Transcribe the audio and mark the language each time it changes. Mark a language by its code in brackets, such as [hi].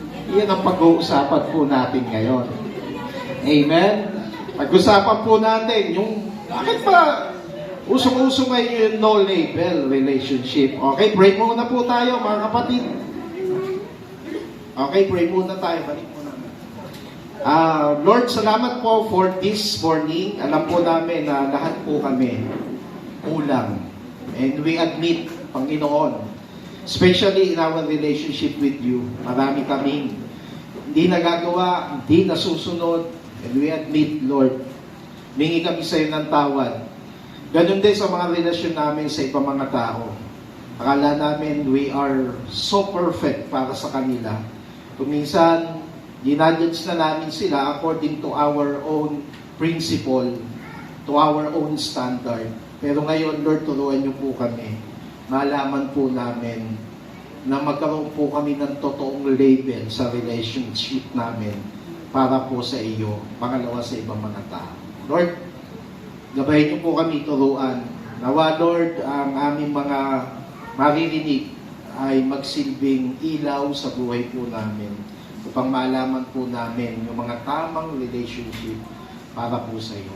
[tl] Iyan ang pag-uusapan po natin ngayon. Amen? Pag-usapan po natin yung, bakit ba usong-uso ngayon yung no-label relationship? Okay, pray muna po tayo mga kapatid. Okay, pray muna tayo. Balik muna. [en] Lord, [tl] salamat po [en] for this morning. [tl] Alam po namin na lahat po kami kulang. [en] And we admit, Panginoon, especially in our relationship with you, [tl] marami kaming hindi nagagawa, hindi nasusunod, [en] and we admit, Lord, [tl] mingi kami sa iyo ng tawad. Ganun din sa mga relasyon namin sa ibang mga tao. Akala namin [en] we are so perfect [tl] para sa kanila. Kung minsan, ginadjudge na namin sila [en] according to our own principle, to our own standard. [tl] Pero ngayon, Lord, turuan niyo po kami. Malaman po namin na magkaroon po kami ng totoong label sa relationship namin para po sa iyo, pangalawa sa ibang mga tao. Lord, gabayin niyo po kami turuan. Nawa, Lord, ang aming mga maririnig ay magsilbing ilaw sa buhay po namin upang malaman po namin yung mga tamang relationship para po sa iyo.